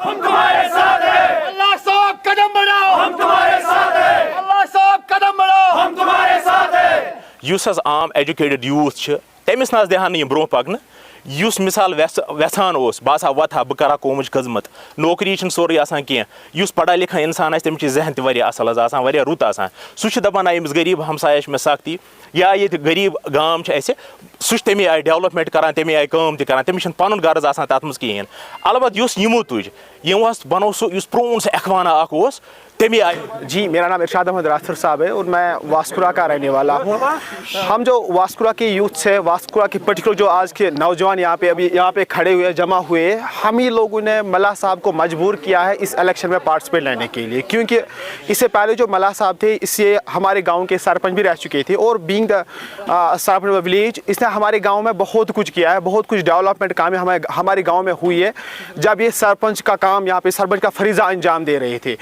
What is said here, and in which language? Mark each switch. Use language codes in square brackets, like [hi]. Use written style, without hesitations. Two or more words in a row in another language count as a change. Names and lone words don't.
[ks] یُس حظ عام [en] educated youth [ks] چھِ تٔمِس نہ حظ دِہَن نہٕ یِم برونٛہہ پَکنہٕ یُس مِثال وٮ۪ژھان اوس بہٕ ہسا وۄتھٕ ہا بہٕ کَرٕ ہا قومٕچ خدمت نوکری چھِنہٕ سورُے آسان کینٛہہ یُس [ur] پَڑا لِکھا [ks] اِنسان آسہِ تٔمِس چھِ ذہن تہِ واریاہ اَصٕل حظ آسان واریاہ رُت آسان سُہ چھُ دَپان نہ أمِس غریٖب ہمسایَس چھِ مےٚ سختی یا ییٚتہِ غریٖب گام چھِ اَسہِ سُہ چھُ تَمے آیہِ ڈیولپمنٹ کران تَمے آیہِ کٲم تہِ کران تٔمِس چھُنہٕ پَنُن غرض آسان تَتھ منٛز کِہیٖنۍ البتہ یُس یِمو تُج یِمو حظ بنوو سُہ یُس پرٛون سُہ اخوانہ اکھ اوس تَمے آیہِ [ur] جی میرا نام ارشاد احمد راتھر صاحب ہے اور میں واسکورا کا رہنے والا ہوں. ہم جو واسکورا کے یوتھ ہے واسکورا کے پرٹیکولر جو آج کے نوجوان یہاں پہ کھڑے ہوئے جمع ہوئے ہم ہی لوگوں نے ملا صاحب کو مجبور کیا ہے اس الیکشن میں پارٹیسپیٹ لینے کے لیے کیونکہ اس سے پہلے جو ملا صاحب تھے اس سے ہمارے گاؤں کے سرپنچ بھی رہ چکے تھے اور [en] being the sarpanch village [ur] اس نے ہمارے گاؤں میں بہت کچھ کیا ہے بہت کچھ ڈیولپمنٹ کام ہمارے گاؤں میں ہوئی ہے جب یہ سرپنچ کا کام یہاں پہ سرپنچ کا فریضہ انجام دے رہے تھے.